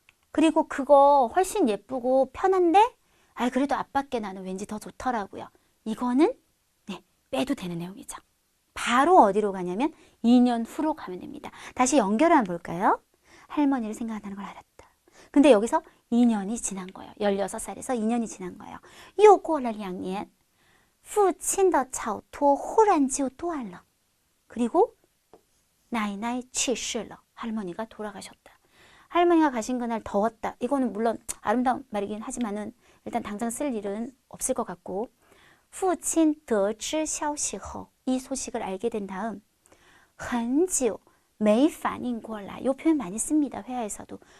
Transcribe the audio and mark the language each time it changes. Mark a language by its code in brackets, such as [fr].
[ko] 그리고 그거 훨씬 예쁘고 편한데 그래도 아빠께 나는 왠지 더 좋더라고요. 이거는 빼도 되는 내용이죠. 바로 어디로 가냐면 2년 후로 가면 됩니다. 다시 연결을 한번 볼까요? 할머니를 생각한다는 걸 알았다. 근데 여기서 2년이 지난 거예요. 16살에서 2년이 지난 거예요. [zh] 又过了2年父亲的草托忽然就断了. [ko] 그리고 나이나이 [zh] 去世了. [ko] 할머니가 돌아가셨다. 할머니가 가신 그날 더웠다. 이거는 물론 아름다운 말이긴 하지만은 일단 당장 쓸 일은 없을 것 같고 [zh] 父亲得知消息后, [ko] 이 소식을 알게 된 다음 [zh] 很久没反应过来. [ko] 이 표현 많이 씁니다. 회화에서도.